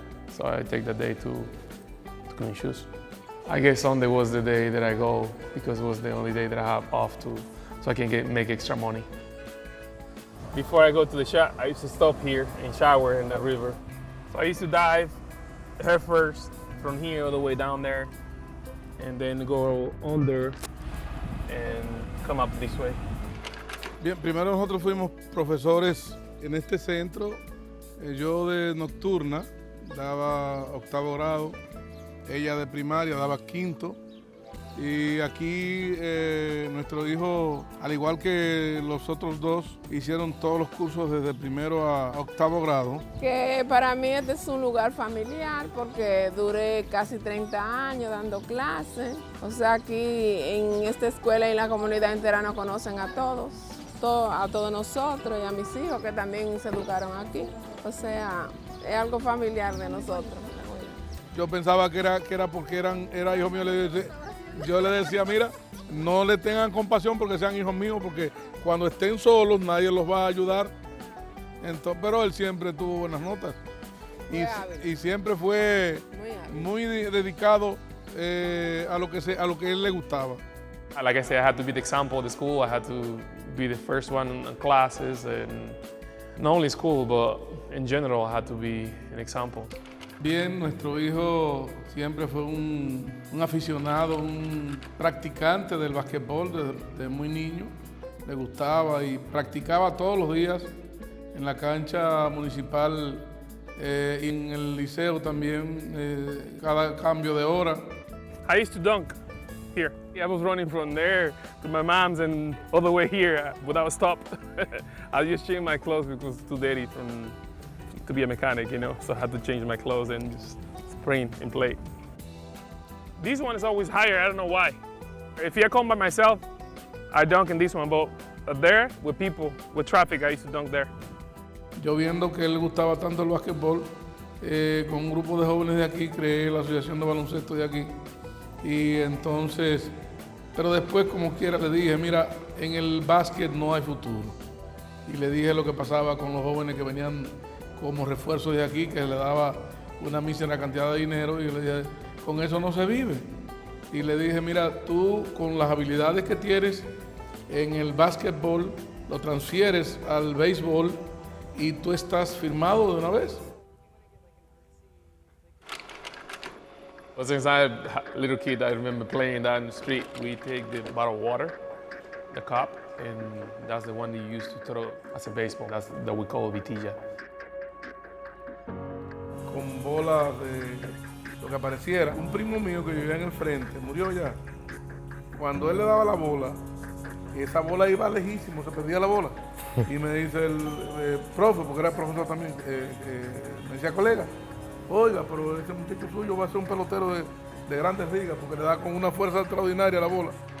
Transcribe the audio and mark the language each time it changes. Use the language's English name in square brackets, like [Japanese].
[English] So I take that day to clean shoes. I guess Sunday was the day that I go because it was the only day that I have off so I can make extra money. Before I go to the shot, I used to stop here and shower in the river. So I used to dive head first from here all the way down there and then go under and come up this way. [Spanish] Bien, primero nosotros fuimos profesores en este centro. Yo de nocturna daba 8º grado, ella de primaria daba 5º. Y aquí nuestro hijo, al igual que los otros 2, hicieron todos los cursos desde primero a 8º grado. Que para mí este es un lugar familiar porque duré casi 30 años dando clases. O sea, aquí en esta escuela y en la comunidad entera nos conocen a todos. a todos nosotros y a mis hijos que también se educaron aquí. O sea, es algo familiar de nosotros. Yo pensaba que era porque era hijo mío. Yo le decía, mira, no le tengan compasión porque sean hijos míos, porque cuando estén solos nadie los va a ayudar. Entonces, pero él siempre tuvo buenas notas y siempre fue muy dedicado a lo que él le gustaba. [English] Like I said, I had to be the example of the school. I had to be the first one in classes, and not only school, but in general, I had to be an example. [Spanish] Bien, nuestro hijo siempre fue un aficionado, un practicante del básquetbol desde muy niño. Le gustaba y practicaba todos los días en la cancha municipal y en el liceo también, cada cambio de hora. [English] I used to dunk here. I was running from there to my mom's and all the way here without a stop. I just changed my clothes because it was too dirty to be a mechanic, you know, so I had to change my clothes and just spring and play. This one is always higher, I don't know why. If I come by myself, I dunk in this one, but there, with people, with traffic, I used to dunk there. [Spanish] Yo viendo que él le gustaba tanto el básquetbol, con un grupo de jóvenes de aquí, creé la asociación de baloncesto de aquí. Y entonces, pero después como quiera le dije, mira, en el básquet no hay futuro. Y le dije lo que pasaba con los jóvenes que venían como refuerzo de aquí, que le daba una mísera cantidad de dinero, y le dije, con eso no se vive. Y le dije, mira, tú con las habilidades que tienes en el básquetbol, lo transfieres al béisbol y tú estás firmado de una vez. [English] Well, since I was a little kid, I remember playing down the street. We take the bottle of water, the cup, and that's the one that you use to throw as a baseball. That's that we call vitilla. [Spanish] Con bolas de lo que apareciera. Un primo mío que vivía en el frente, murió ya. Cuando él le daba la bola, esa bola iba lejísimo, se perdía la bola. Y me dice el profe, porque era profesor también, me decía, colega, oiga, pero ese muchacho suyo va a ser un pelotero de grandes ligas, porque le da con una fuerza extraordinaria la bola.